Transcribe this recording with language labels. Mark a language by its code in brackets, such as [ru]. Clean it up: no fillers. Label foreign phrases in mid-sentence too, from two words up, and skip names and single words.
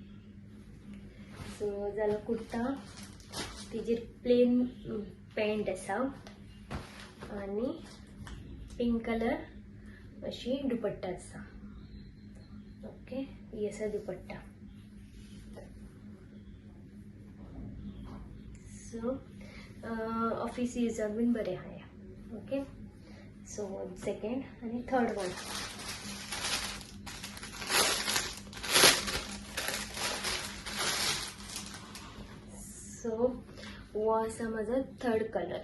[kok] सो जालो कुर्ता, तिजेर [en] plain pant [kok] असा आणि [en] pink color [kok] अशी दुपट्टा असा. ओके, ही असा दुपट्टा. सो ऑफिस युजाक बीन बरें आहा. [en] ओके. so second आणि third one. [kok] सो वो असा माझा [en] third color.